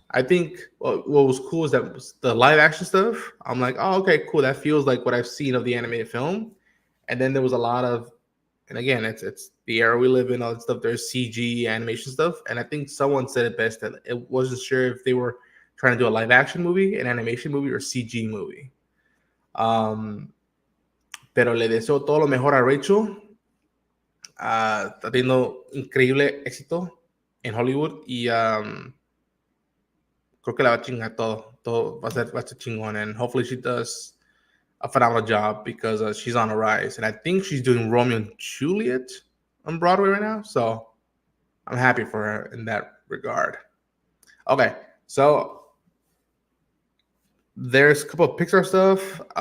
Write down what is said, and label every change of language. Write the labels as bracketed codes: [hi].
[en] I think what was cool is that the live action stuff. I'm like, oh, okay, cool. That feels like what I've seen of the animated film. And then there was a lot of, and again, it's the era we live in, all that stuff. There's CG animation stuff, and I think someone said it best that it wasn't sure if they were trying to do a live action movie, an animation movie, or CG movie. [es] Um, pero le deseo todo lo mejor a Rachel. Está teniendo increíble éxito en Hollywood y creo que la va a chingar todo. Todo va a ser chingón, [en] and hopefully she does a phenomenal job because she's on a rise, and I think she's doing Romeo and Juliet on Broadway right now. So I'm happy for her in that regard. Okay, so there's a couple of Pixar stuff.